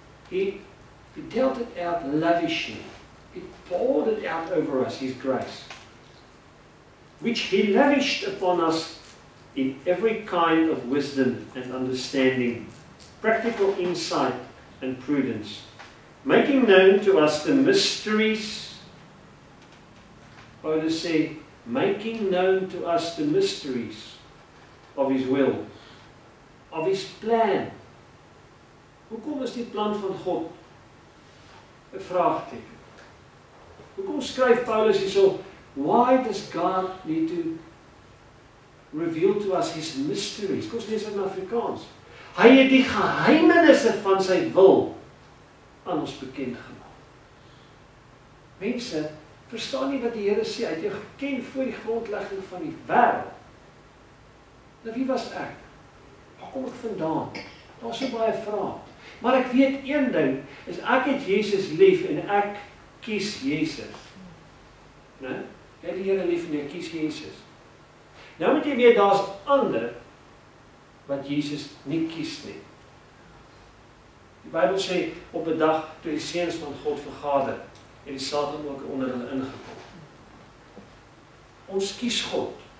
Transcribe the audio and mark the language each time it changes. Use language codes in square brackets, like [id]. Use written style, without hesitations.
[en] He dealt it out lavishly. He poured it out over us, His grace, which He lavished upon us in every kind of wisdom and understanding, practical insight and prudence, making known to us the mysteries, [af] Paulus sê, [en] making known to us the mysteries of His will, of His plan. [af] Hoekom is die plan van God 'n vraagteken? Hoekom skryf Paulus hierso, [en] why does God need to reveal to us His mysteries? [af] Kom ons lees dit in Afrikaans. Hy het die geheimenisse van sy wil aan ons bekend gemaak. Mense, verstaan nie wat die Here sê, hy het jou geken voor die grondlegging van die wêreld. Nou wie was ek? Waar kom ek vandaan? Daar's so baie vrae. Maar ek weet een ding, is ek het Jesus lief en ek kies Jesus. Né? Jy het die Here lief en jy kies Jesus. Nou moet jy weet, daar's ander wat Jesus nie kies nie. Die Bybel sê, op 'n dag toe die seuns van God vergader, het die Satan ook onder hulle ingekom. Ons kies God.